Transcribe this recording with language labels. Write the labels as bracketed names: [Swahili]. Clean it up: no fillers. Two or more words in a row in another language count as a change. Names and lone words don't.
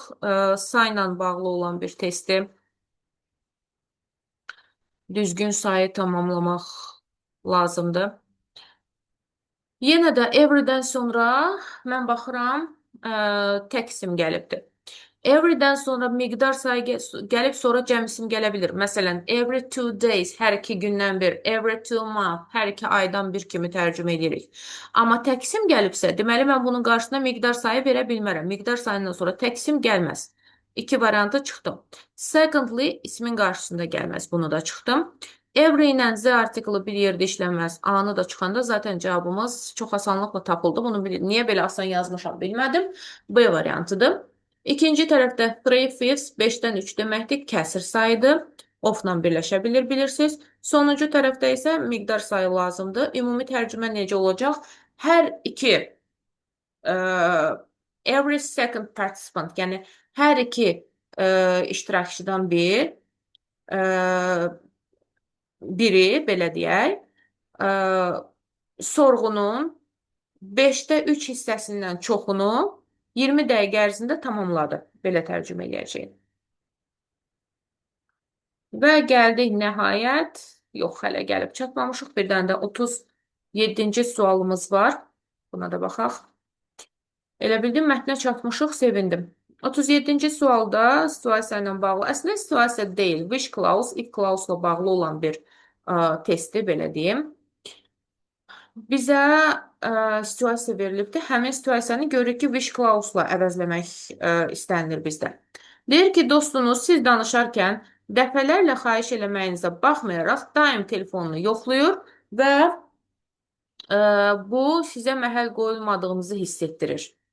[Azerbaijani] Sayla bağlı olan bir testdir. Düzgün sayı tamamlamaq lazımdır. Yenə də everydən sonra mən baxıram, tək isim gəlibdir. Everydən sonra miqdar sayı gəlib, sonra cəm isim gələ bilir. Məsələn, [English] every 2 days, [Azerbaijani] hər 2 gündən bir, [English] every 2 month, [Azerbaijani] hər 2 aydan bir kimi tərcümə edirik. Amma tək isim gəlibsə, deməli mən bunun qarşısına miqdar sayı verə bilmərəm. Miqdar sayından sonra tək isim gəlməz. 2 variantı çıxdım. Secondly, ismin qarşısında gəlməz. Bunu da çıxdım. Every ilə Z artiklı bir yerdə işlənməz. A-nı da çıxanda zaten cavabımız çox asanlıqla tapıldı. Bunu niyə belə asan yazmışam bilmədim. B variantıdır. İkinci tərəfdə 3/5, 5-dən 3 deməkdir, kəsir sayıdır. Of-la birləşə bilir, bilirsiniz. Sonuncu tərəfdə isə miqdar sayı lazımdır. Ümumi tərcümə necə olacaq? Hər iki [English] every second participant, [Azerbaijani] yəni hər iki iştirakçıdan biri, belə deyək, sorğunun 5-də 3 hissəsindən çoxunu 20 dəqiqə ərzində tamamladı. Belə tərcümə edəcəyik. Və gəldik nəhayət, yox, hələ gəlib çatmamışıq. Bir dənə də 37-ci sualımız var. Buna da baxaq. Elə bildim, mətnə çatmışıq, sevindim. 37-ci sualda situasiya ilə bağlı, əslində situasiya deyil, [English] which clause, if clause-la [Azerbaijani] bağlı olan bir testi, belə deyim. Bizə situasiya verilibdir. Həmin situasiyanı görürük ki, [English] wish clause-la [Azerbaijani] əvəzləmək istənilir bizdə. Deyir ki, dostunuz siz danışarkən dəfələrlə xahiş eləməyinizə baxmayaraq daim telefonunu yoxlayır və bu sizə məhəl qoyulmadığınızı hiss etdirir.